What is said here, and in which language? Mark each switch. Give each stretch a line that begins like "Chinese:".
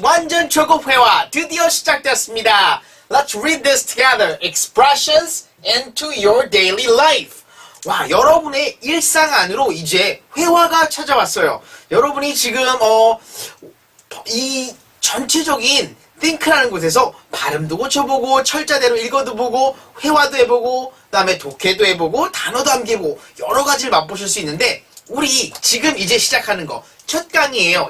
Korean: 완전 초급 회화 드디어 시작됐습니다.
English: Let's read this together. Expressions into your daily life.
Korean: 와, 여러분의 일상 안으로 이제 회화가 찾아왔어요. 여러분이 지금 이 전체적인 think라는 곳에서 발음도 고쳐보고 철자대로 읽어도 보고 회화도 해보고 그다음에 독해도 해보고 단어도 암기해보고 여러 가지를 맛보실 수 있는데 우리 지금 이제 시작하는 거 첫 강의예요.